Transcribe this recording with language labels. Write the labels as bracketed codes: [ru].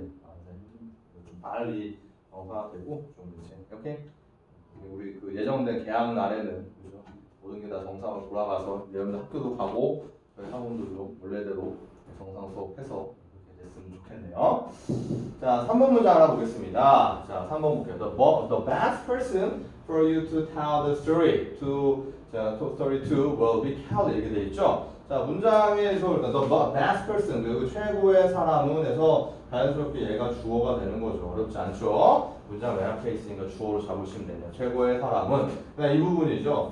[ko] 좀 빨리 정상화되고 좀 이제 오케이. 우리 그 예정된 개학 날에는 그죠? 모든 게 다 정상으로 돌아가서 여러분들 학교도 가고 저희 학원들도 원래대로 정상 수업해서 됐으면 좋겠네요. 자, 3번 문장 하나 보겠습니다. 자, 3번 볼게요. [en] The best person for you to tell the story to story to will be Kelly [ko] 이렇게 돼 있죠. 자, 문장에서 일단 [en] the best person [ko] 그리고 최고의 사람은 해서 자연스럽게 얘가 주어가 되는 거죠. 어렵지 않죠? 문장 맨 앞에 있으니까 주어로 잡으시면 되네요. 최고의 사람은 이 부분이죠.